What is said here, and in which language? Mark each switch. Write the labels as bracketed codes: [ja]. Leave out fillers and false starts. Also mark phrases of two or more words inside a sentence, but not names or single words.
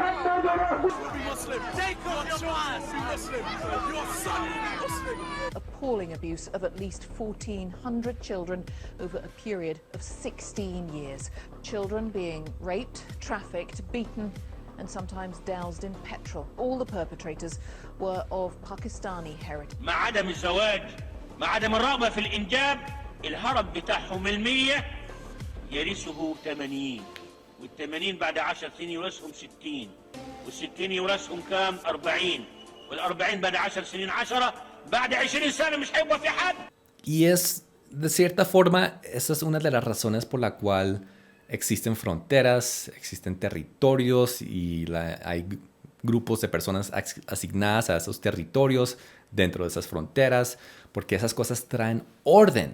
[en] Appalling abuse of at least 1,400 children over a period of 16 years. Children being raped, trafficked, beaten, and sometimes doused in petrol. All the perpetrators were of Pakistani heritage. [ar] مع عدم الزواج، مع عدم الرغبة في الإنجاب، الهرب بتاعهم المية يرثه 80 وال80 بعد 10 سنين يورثهم 60 وال60 يورثهم كام 40 وال40 بعد 10 سنين 10 بعد 20 سنة مش هيبقى في حد. [es] Y es, de cierta forma, esa es una de las razones por la cual existen fronteras, existen territorios y hay grupos de personas asignadas a esos territorios dentro de esas fronteras, porque esas cosas traen orden.